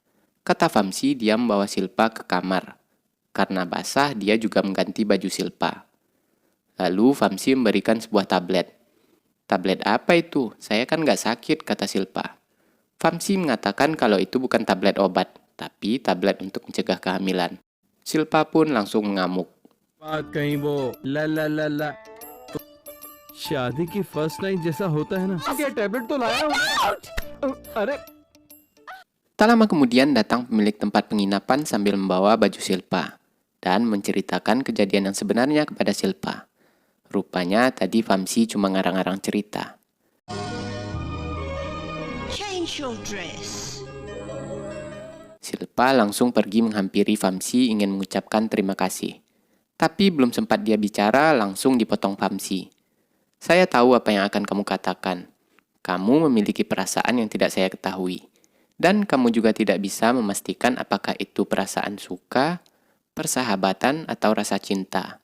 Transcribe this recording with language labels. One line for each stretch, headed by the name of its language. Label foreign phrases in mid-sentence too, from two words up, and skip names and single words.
Indonesian: Kata Vamsi, dia membawa Silpa ke kamar. Karena basah, dia juga mengganti baju Silpa. Lalu Vamsi memberikan sebuah tablet. "Tablet apa itu? Saya kan nggak sakit," kata Silpa. Vamsi mengatakan kalau itu bukan tablet obat, tapi tablet untuk mencegah kehamilan. Silpa pun langsung mengamuk.
Hindi: बात कहीं वो ला ला ला ला शादी की
English: first night
Hindi: जैसा होता है ना। क्या टैबलेट तो लाया हूँ। अरे
Indonesian: Tak lama kemudian datang pemilik tempat penginapan sambil membawa baju Silpa dan menceritakan kejadian yang sebenarnya kepada Silpa. Rupanya tadi Vamsi cuma ngarang-ngarang cerita.
English: Change your dress.
Indonesian: Silpa langsung pergi menghampiri Vamsi ingin mengucapkan terima kasih. Tapi belum sempat dia bicara, langsung dipotong Vamsi. "Saya tahu apa yang akan kamu katakan. Kamu memiliki perasaan yang tidak saya ketahui. Dan kamu juga tidak bisa memastikan apakah itu perasaan suka, persahabatan, atau rasa cinta.